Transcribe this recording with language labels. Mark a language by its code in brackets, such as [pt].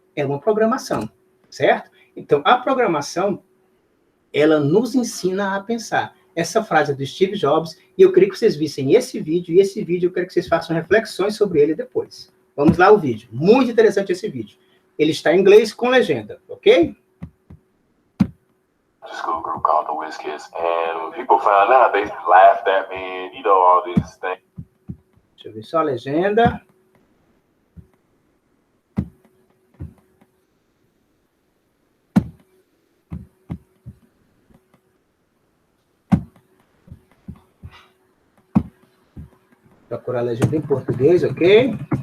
[pt] É uma programação, certo? Então, a programação, ela nos ensina a pensar. Essa frase é do Steve Jobs, e eu queria que vocês vissem esse vídeo, e esse vídeo eu quero que vocês façam reflexões sobre ele depois. Vamos lá o vídeo. Muito interessante esse vídeo. Ele está em inglês com legenda, ok? [en] School group called the Whiz Kids, and when people found out, they laughed at me, and you know, all these things. [pt] Deixa eu ver só a legenda. Procurar a legenda em português, ok?